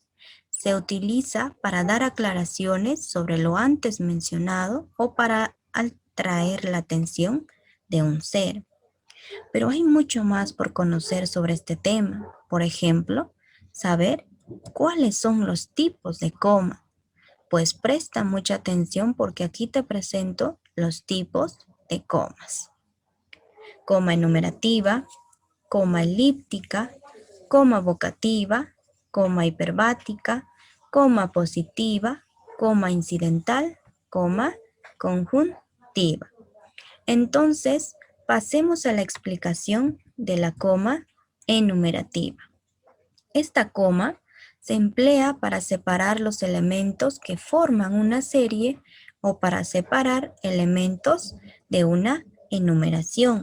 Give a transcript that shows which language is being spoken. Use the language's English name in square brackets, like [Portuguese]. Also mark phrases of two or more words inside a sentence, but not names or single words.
[Spanish] Se utiliza para dar aclaraciones sobre lo antes mencionado o para atraer la atención de un ser. Pero hay mucho más por conocer sobre este tema. Por ejemplo, saber cuáles son los tipos de coma. Pues presta mucha atención porque aquí te presento los tipos de comas. Coma enumerativa, coma elíptica, coma vocativa, coma hiperbática, coma positiva, coma incidental, coma conjuntiva. Entonces, pasemos a la explicación de la coma enumerativa. Esta coma se emplea para separar los elementos que forman una serie o para separar elementos de una enumeración.